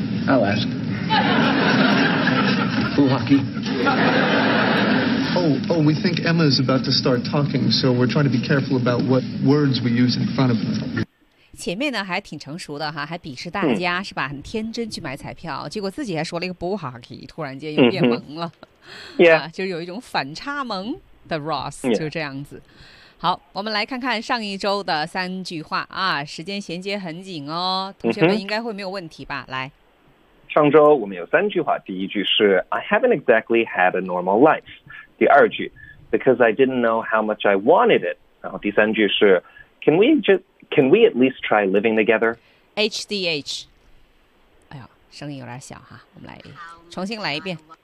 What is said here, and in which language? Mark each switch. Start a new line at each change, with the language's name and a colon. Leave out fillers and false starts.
English: I'll ask. Boo hockey. Oh, we think Emma's about to start talking, so we're trying to be careful about what words we use in front of her.
Chinese: 前面呢还挺成熟的哈，还鄙视大家是吧，很天真去买彩票，结果自己还说了一个 boo hockey， 突然间又变萌了、
English: yeah.
Chinese: 啊、就有一种反差萌的 Ross、
English: yeah.
Chinese: 就这样子。好，我们来看看上一周的三句话啊，时间衔接很紧哦，同学们应该会没有问题吧、嗯、来，上周我们有三句话，第一句是
English: I haven't exactly had a normal life，
Chinese: 第二句
English: Because I didn't know how much I wanted it，
Chinese: 然后第三句是
English: Can we at least try living together? HDH.
Chinese: 哎呀，声音有点小哈，我们来重新来一遍。